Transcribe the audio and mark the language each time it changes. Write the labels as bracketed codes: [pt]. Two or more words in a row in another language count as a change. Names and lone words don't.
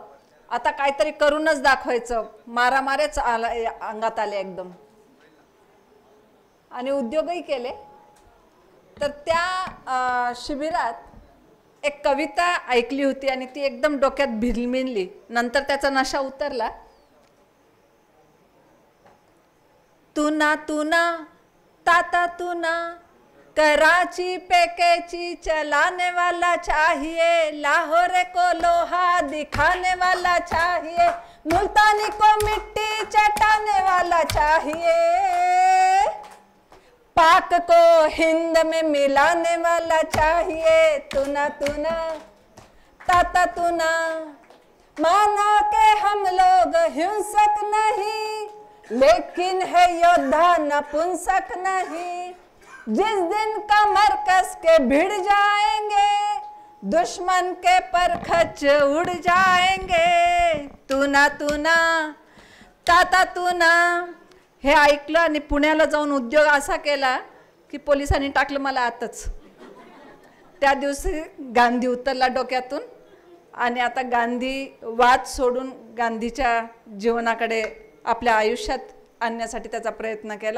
[mr] आता काहीतरी करूनच दाखवायचं, मारामारेच अंगात आले एकदम. आणि उद्योगही केले. तर त्या शिबिरात एक कविता ऐकली होती आणि ती एकदम डोक्यात भिरमिनली. नंतर त्याचा नशा उतरला. [hi] तुना तुना ताता तुना कराची पेकेची चलाने वाला चाहिए, लाहौर को लोहा दिखाने वाला चाहिए, मुल्तानी को मिट्टी चटाने वाला चाहिए, पाक को हिंद में मिलाने वाला चाहिए. तुना तुना ताता तुना, माना के हम लोग हिंसक नहीं, लेकिन है योद्धा नपुंसक नहीं. जिस दिन कमर कस के भिड़ जाएंगे, दुश्मन के परखच उड़ जाएंगे. तुना तुना ताता तुना. [mr] हे ऐकलं आणि पुण्याला जाऊन उद्योग असा केला की पोलिसांनी टाकलं मला आतच. त्या दिवशी गांधी उतरला डोक्यातून आणि आता गांधी वाद सोडून गांधीच्या जीवनाकडे आपल्या आयुष्यात आणण्यासाठी त्याचा प्रयत्न केला.